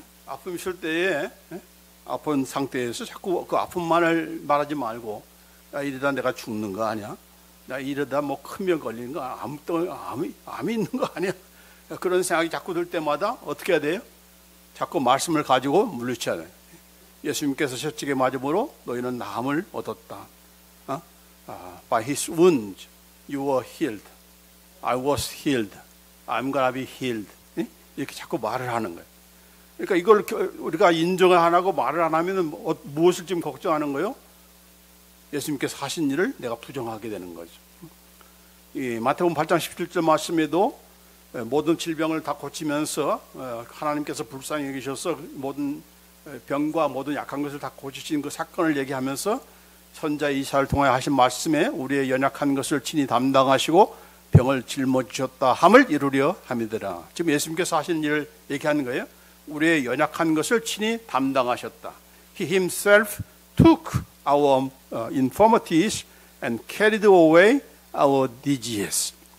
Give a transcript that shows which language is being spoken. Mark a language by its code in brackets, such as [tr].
[ko] 아픔이 있을 때에 아픈 상태에서 자꾸 그 아픔만을 말하지 말고 야, 이러다 내가 죽는 거 아니야? 나 이러다 뭐 큰 병 걸리는 거 암이 있는 거 아니야? 그런 생각이 자꾸 들 때마다 어떻게 해야 돼요? 자꾸 말씀을 가지고 물리쳐야 돼요. 예수님께서 셔츠게 맞음으로 너희는 나음을 얻었다. [en] By his wounds you were healed. I was healed. I'm gonna be healed. [ko] 이렇게 자꾸 말을 하는 거예요. 그러니까 이걸 우리가 인정을 안 하고 말을 안 하면 무엇을 지금 걱정하는 거예요? 예수님께서 하신 일을 내가 부정하게 되는 거죠. 이 마태복음 8장 17절 말씀에도 모든 질병을 다 고치면서 하나님께서 불쌍히 여기셔서 모든 병과 모든 약한 것을 다 고치신 그 사건을 얘기하면서 선자 이사야를 통하여 하신 말씀에 우리의 연약한 것을 친히 담당하시고 병을 짊어지셨다 함을 이루려 함이더라. 지금 예수님께서 하신 일을 얘기하는 거예요. 우리의 연약한 것을 친히 담당하셨다. [en] He himself took our infirmities and carried away our diseases.